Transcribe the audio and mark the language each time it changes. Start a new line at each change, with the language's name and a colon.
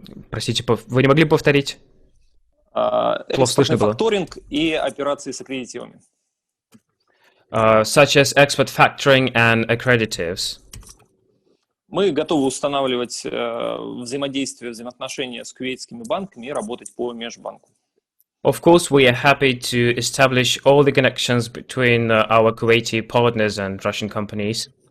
Russian: Простите, вы не могли бы повторить? Плохо слышно Экспортный было. факторинг и операции с аккредитивами.
English: Such as export factoring and accreditives.
Russian: Мы готовы устанавливать взаимодействие, взаимоотношения с кувейтскими банками и работать по межбанку.
English: Of course, we are happy to establish all the connections between our Kuwaiti partners and Russian companies.